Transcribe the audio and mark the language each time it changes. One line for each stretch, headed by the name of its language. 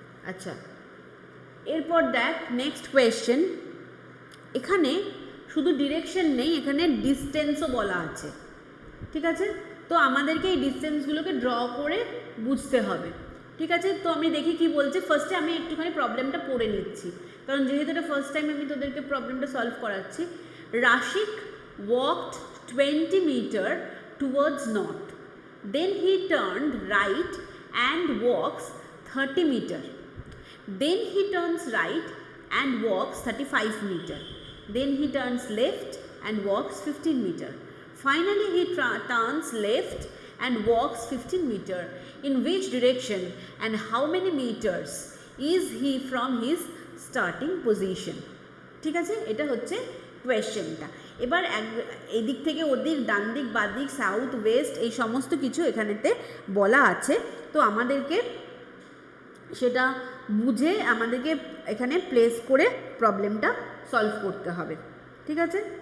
Bangla: আচ্ছা এরপর দেখ নেক্সট কোয়েশ্চেন, এখানে শুধু ডিরেকশন নেই, এখানে ডিস্টেন্সও বলা আছে, ঠিক আছে? তো আমাদেরকে এই ডিস্টেন্সগুলোকে ড্র করে বুঝতে হবে, ঠিক আছে? তো আমি দেখি কি বলছে। ফার্স্টে আমি একটুখানি প্রবলেমটা পড়ে নিচ্ছি, কারণ যেহেতু এটা ফার্স্ট টাইম আমি তোদেরকে প্রবলেমটা সলভ করাচ্ছি।
English: Rashik walked 20 meter towards north, then he turned right and walks 30 meter, then he turns right and walks 35 meter, then he turns left and walks 15 meter, finally he turns left and walks 15 meter. In which direction and how many meters is he from his starting position?
Bangla: ঠিক আছে, এটা হচ্ছে কোয়েশ্চেনটা। এবার এদিক থেকে ওদিক, ডান দিক, বাঁ দিক, সাউথ ওয়েস্ট, এই সমস্ত কিছু এখানেতে বলা আছে। তো আমাদেরকে সেটা বুঝে আমাদেরকে এখানে প্লেস করে প্রবলেমটা সলভ করতে হবে, ঠিক আছে?